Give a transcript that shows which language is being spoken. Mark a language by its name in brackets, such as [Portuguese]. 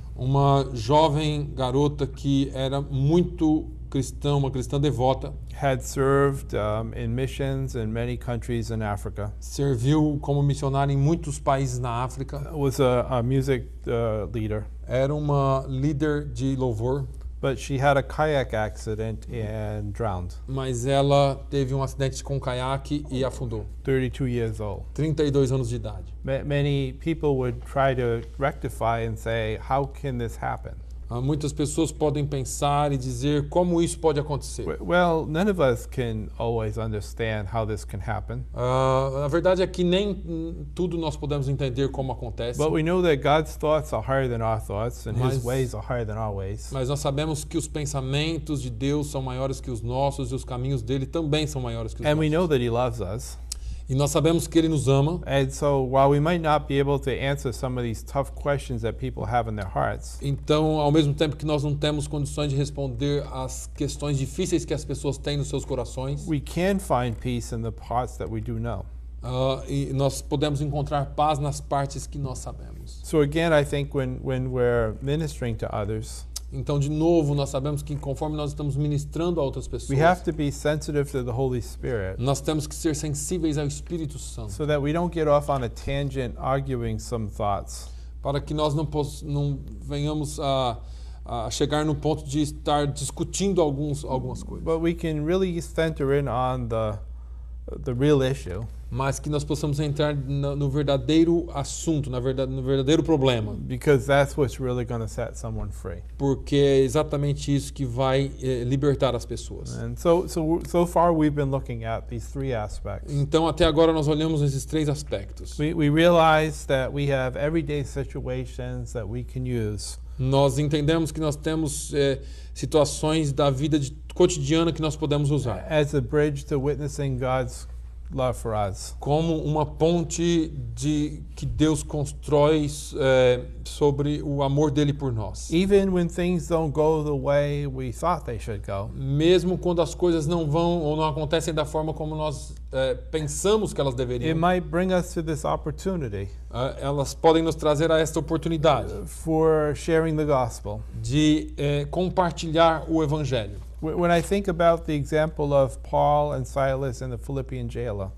[Portuguese] Uma jovem garota que era muito cristã, uma cristã devota, [English] Had served in missions in many countries in Africa. [Portuguese] serviu como missionária em muitos países na África, [English] Was a music leader, [Portuguese] era uma líder de louvor, [English] but she had a kayak accident and drowned. [Portuguese] mas ela teve um acidente com um caiaque e afundou. [English] 32 years old. [Portuguese] 32 anos de idade. [English] Many people would try to rectify and say, how can this happen? [Portuguese] Muitas pessoas podem pensar e dizer como isso pode acontecer. [English] Well, none of us can always understand how this can happen, [Portuguese] A verdade é que nem tudo nós podemos entender como acontece, [English] but we know that God's thoughts are higher than our thoughts, and His [Portuguese] Mas- [English] ways are higher than our ways. [Portuguese] mas nós sabemos que os pensamentos de Deus são maiores que os nossos e os caminhos dele também são maiores que os [English] And we [Portuguese] nossos. [English] know that He loves us. [Portuguese] E nós sabemos que ele nos ama. [English] And so while we might not be able to answer some of these tough questions that people have in their hearts, [Portuguese] Então, ao mesmo tempo que nós não temos condições de responder às questões difíceis que as pessoas têm nos seus corações, [English] we can find peace in the parts that we do know. [Portuguese] e nós podemos encontrar paz nas partes que nós sabemos. [English] So again, I think when we're ministering to others, [Portuguese] Então, de novo, nós sabemos que conforme nós estamos ministrando a outras pessoas, [English] we have to be sensitive to the Holy Spirit [Portuguese] nós temos que ser sensíveis ao Espírito Santo, [English] so that we don't get off on a tangent arguing some thoughts. [Portuguese] para que nós não venhamos a chegar no ponto de estar discutindo algumas coisas, [English] But we can really center in on the real issue, [Portuguese] mas que nós possamos entrar no verdadeiro assunto, no verdadeiro problema, [English] because that's what's really going to set someone free. [Portuguese] porque é exatamente isso que vai libertar as pessoas. [English] And so far we've been looking at these three aspects. [Portuguese] Então, até agora nós olhamos esses três aspectos. [English] We realize that we have everyday situations that we can use [Portuguese] Nós entendemos que nós temos situações da vida cotidiana que nós podemos usar [English] as a bridge to witnessing God's love for us. [Portuguese] como uma ponte que Deus constrói sobre o amor dele por nós. [English] Even when things don't go the way we thought they should go, [Portuguese] Mesmo quando as coisas não vão ou não acontecem da forma como nós pensamos que elas [English] it [Portuguese] deveriam, [English] might bring us to this opportunity [Portuguese] elas podem nos trazer a esta oportunidade [English] for sharing the gospel. [Portuguese] de compartilhar o evangelho. [English] When I think about the example of Paul and Silas in the Philippian jailer,